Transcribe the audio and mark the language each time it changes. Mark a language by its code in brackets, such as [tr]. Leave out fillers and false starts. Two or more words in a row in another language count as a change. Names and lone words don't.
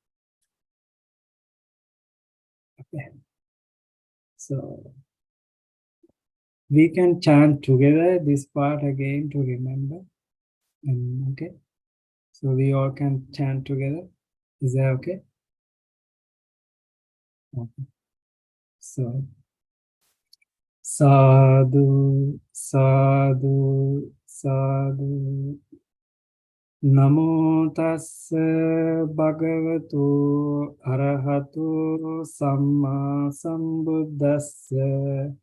[en] Okay, so we can chant together this part again to remember. And okay, so we all can chant together. Is that okay? Okay. [pi] So sadhu, sadhu, sadhu. Namo tassa bhagavato arahato samma sambuddhassa.